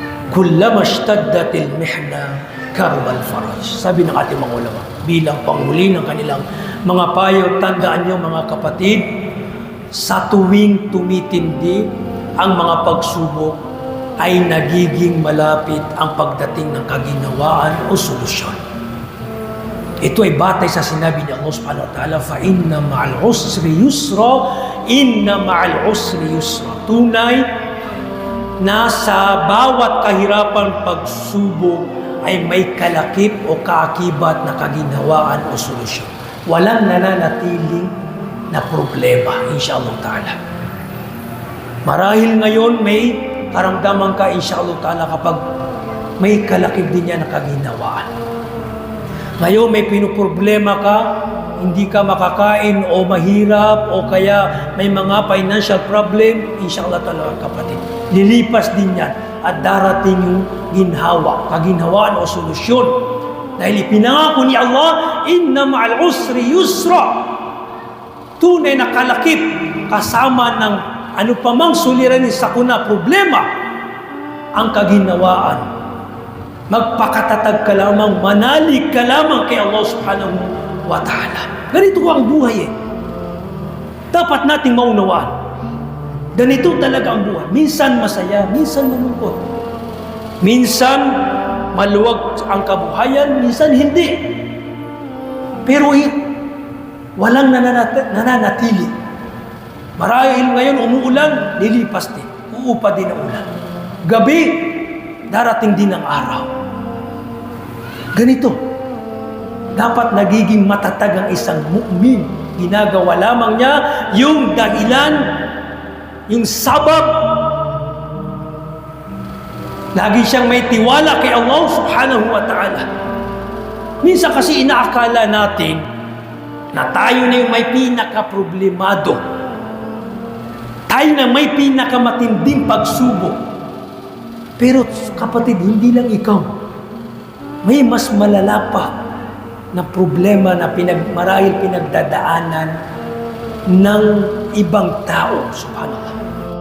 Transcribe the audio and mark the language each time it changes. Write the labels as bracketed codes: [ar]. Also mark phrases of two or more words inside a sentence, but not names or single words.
[ar] كلما اشتدت المحنة قرب الفرج. [tl] Sabi ng ating mga ulama, bilang panghuli ng kanilang mga payo, tandaan nyo mga kapatid, sa tuwing tumitindi ang mga pagsubok, ay nagiging malapit ang pagdating ng kaginawaan o solusyon. Ito ay batay sa sinabi ni Allah [ar] سبحانه وتعالى, فإن مع العسر يسرا إن مع العسر يسرا. [tl] Tunay na sa bawat kahirapan pagsubok ay may kalakip o kaakibat na kaginhawaan o solusyon. Walang nananatiling na problema, [ar] إن شاء الله تعالى. [tl] Marahil ngayon may karamdaman ka, [ar] إن شاء الله تعالى, [tl] kapag may kalakip din yan na kaginhawaan. Ngayon may pinuproblema ka, hindi ka makakain o mahirap o kaya may mga [en] financial problem, [ar] إن شاء الله تعالى [tl] kapatid, lilipas din yan at darating yung kaginhawaan o solusyon. Dahil ipinangako ni Allah, [ar] إن مع العسر يسرا. [tl] Tunay na kalakip kasama ng ano pa mang suliranin sa kuna problema ang kaginhawaan. Magpakatatag ka lamang, manalig ka lamang kay Allah [ar] سبحانه وتعالى. [tl] Ganito ang buhay eh. Dapat nating maunawaan. Ganito talaga ang buhay. Minsan masaya, minsan malungkot. Minsan maluwag ang kabuhayan, minsan hindi. Pero walang nananatili. Marahil ngayon umuulan, lilipas din. Uupa din ang ulan. Gabi, darating din ang araw. Ganito. Dapat nagiging matatag ang isang mu'min. Ginagawa lamang niya yung dahilan, yung sabab. Lagi siyang may tiwala kay Allah [ar] سبحانه وتعالى. [tl] Minsan kasi inaakala natin na tayo na yung may pinaka-problemado. Tayo na may pinakamatinding pagsubok. Pero kapatid, hindi lang ikaw. May mas malala pa na problema na marahil pinagdadaanan ng ibang tao.